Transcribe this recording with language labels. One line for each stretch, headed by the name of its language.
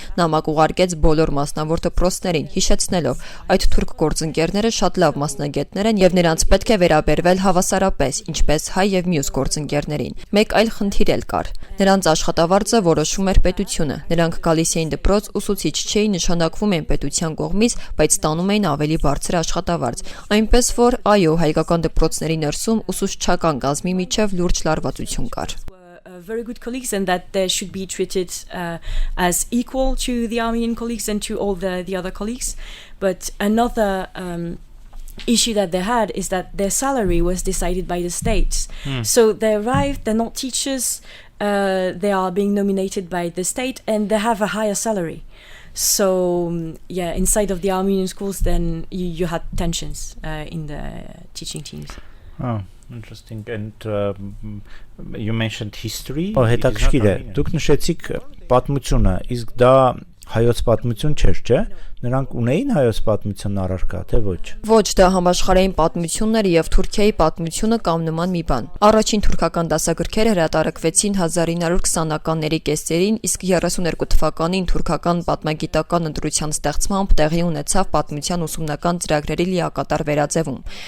Armenian: նամակ ուղարկեց բոլոր մասնավոր դպրոցներին, հիշեցնելով այդ թուրք գործընկերները շատ լավ մասնագետներ են եւ նրանց պետք է վերաբերվել հավասարապես, ինչպես հայ եւ մյուս գործընկերներին։ Մեկ այլ խնդիր էլ կար։ Նրանց աշխատավարձը որոշում էր պետությունը։ Նրանք գալիս էին դպրոց, ուսուցիչ չէին, նշանակվում էին պետության կողմից, բայց ստանում էին ավելի բարձր աշխատավարձ։ Այնպես որ այո, հայկական դպրոցների ներսում ուսուցչական կազմի միջև լուրջ լարվածություն կար։
English: Very good colleagues, and that they should be treated as equal to the Armenian colleagues and to all the other colleagues. But another issue that they had is that their salary was decided by the states. So they arrived, they're not teachers, they are being nominated by the state, and they have a higher salary. So yeah, inside of the Armenian schools, then you had tensions in the teaching teams. Oh, interesting. And you mentioned history.
Armenian: Հետաքրքիր է։ Դուք նշեցիք պատմությունը, իսկ դա հայոց պատմություն չէր, չէ՞։ Նրանք ունեին հայոց պատմություն առարկա, թե ոչ։ Ոչ, դա համաշխարհային պատմությունն էր եւ Թուրքիայի պատմությունը կամ նման մի բան։ Առաջին թուրքական դասագրքերը հրատարակվեցին 1920-ականների կեսերին, իսկ 32 թվականին թուրքական պատմագիտական ընտրության ստեղծմամբ տեղի ունեցավ պատմության ուսումնական ծրագրերի լիակատար վերաձևում։